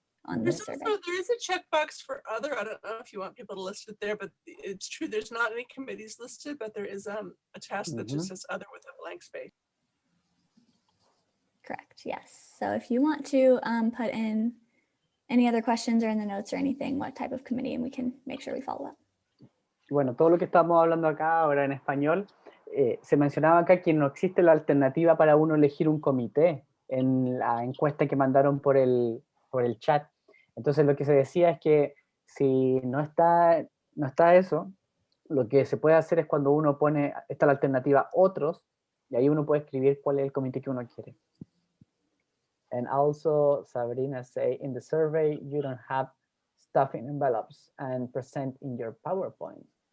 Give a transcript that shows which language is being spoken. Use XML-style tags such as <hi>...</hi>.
<en>There is a checkbox for other. I don't know if you want people to list it there, but it's true. There's not any committees listed, but there is a task that just says other with a blank space. Correct. Yes. So if you want to put in any other questions or in the notes or anything, what type of committee, and we can make sure we follow up.</en> <es>Bueno, todo lo que estamos hablando acá ahora en español, se mencionaba acá que no existe la alternativa para uno elegir un comité en la encuesta que mandaron por el chat. Entonces lo que se decía es que si no está eso, lo que se puede hacer es cuando uno pone, está la alternativa otros, y ahí uno puede escribir cuál es el comité que uno quiere.</es> <en>And also, Sabrina say, in the survey, you don't have stuff in envelopes and present in your PowerPoint.</en>